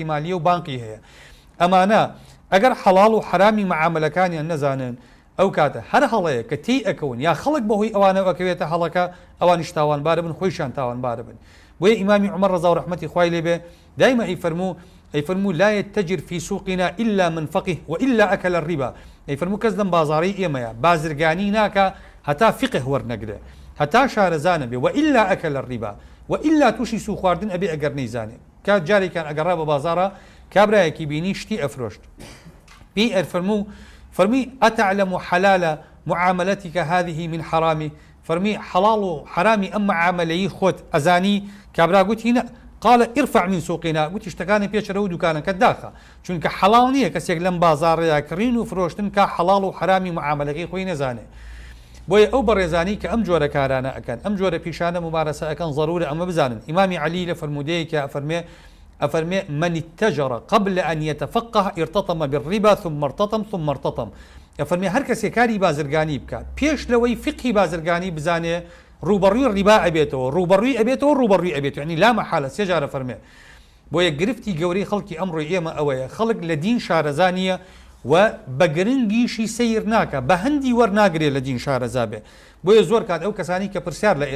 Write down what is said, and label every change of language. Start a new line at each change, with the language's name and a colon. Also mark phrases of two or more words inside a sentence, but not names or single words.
Central Kurdish: مالیە و بانکی هەیە ئەمانە ئەگەر حەڵاڵ و حرامی مەعاملەکانیان نەزانن ئەو کاتە هەر هەڵەیە کە تی ئەکەون یا خەڵک بەهۆی ئەوانە ئەکەوێتە هەڵەکە ئەوانیش تاوانبارە بن خۆیشان تاوانبارە بن بۆیە ئیمامی عومەر ڕەزا و ڕەحمەتی خوای لێبێ دایما ئەیفەرموو
Arabic: لا يتجر في سوقنا إلا من فقه وإلا أكل الربا
Central Kurdish: ئەیفەرموو کەس دەم بازاڕی ئێمەیە بازرگانی ناکە هەتا فقه وەرنەگرێ هەتا شارەزانە بێ
Arabic: وإلا أكل الربا
Central Kurdish: وإلا تووشی سوو خواردن ئەبێ ئەگەر نەیزانێ کات جارێکان ئەگەڕا بە بازاڕە کابرایەکی بینی شتی ئەفرۆشت پێی فەرمی
Arabic: ئەتعلم حلال معاملتك هذه من حرامي
Central Kurdish: فەرمی حەڵاڵ و حرامی ئەم معاملەیی خۆت ئەزانی کابرا گوتی نە
Arabic: قال ارفع من سوقنا
Central Kurdish: گوتی شتەکانی پێچەرە و دوکانەکە داخە چونکە حەڵاڵ نییە کەسێک لەم بازاڕەیە کڕین و فرۆشتن کا حەڵاڵ و حرامی معاملەکەی خۆی نەزانێ بۆیە ئەو بەڕێزانی کە ئەم جۆرە کارانە ئەکەن ئەم جۆرە پیشانە مبارەسە ئەەکەن ضرورە ئەمە بزانن ئیمامی عەلی لە فەرمودەیەکە ئەفەرمێ
Arabic: من اتجر قبل أن يتفقه ارتطم بالربا ثم ارتطم
Central Kurdish: ئەفەرمێ هەر کەسێک کاری بازرگانی بکات پێش لەوەی فقهی بازرگانی بزانێ ڕوبەڕووی ڕیبا ئەبێتەوە ڕوبەڕووی ئەبێتەوە ینی لا مەحالە سێ جارە فەرمێ بۆیە گرفتی گەورەی خەڵکی ئەمڕۆی ئێمە ئەوەیە خەڵک لە دین شارەزانیە و بە گرنگیشی سیر ناکە بە هەندی وەرناگرێت لە دین شارەزا بێ بۆیە زۆر کات ئەو کەسانی کە پرسیار لە